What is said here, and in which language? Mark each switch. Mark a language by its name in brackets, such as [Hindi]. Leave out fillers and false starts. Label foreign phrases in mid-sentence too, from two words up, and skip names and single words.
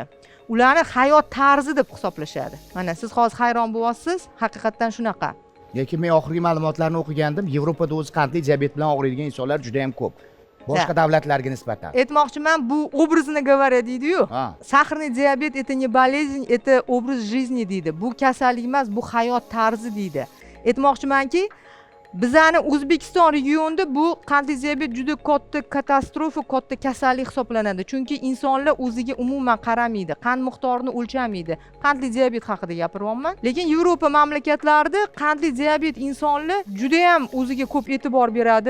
[Uzbek] Ularni hayot tarzi deb hisoblashadi. Mana siz hozir hayron bo'lyapsiz, haqiqatdan shunaqa. Lekin men oxirgi ma'lumotlarni o'qigandim, Yevropada o'zi qandli diabet bilan og'riydigan insonlar juda ham ko'p. Boshqa davlatlarga nisbatan. Aytmoqchiman, bu obrazini говоря deydi-yu. Sahrni diabet [Russian] это не болезнь, это образ жизни [Uzbek] deydi. Bu kasallik emas, bu hayot tarzi deydi. Aytmoqchimanki, bizani O'zbekiston regionida bu qandli diabet juda katta katastrofa, katta kasallik hisoblanadi. Chunki insonlar o'ziga umuman qaramaydi, qand miqdorini o'lchamaydi. Qandli diabet haqida gapiryapman. Lekin Yevropa mamlakatlarida qandli diabet insonlar juda ham o'ziga ko'p e'tibor beradi.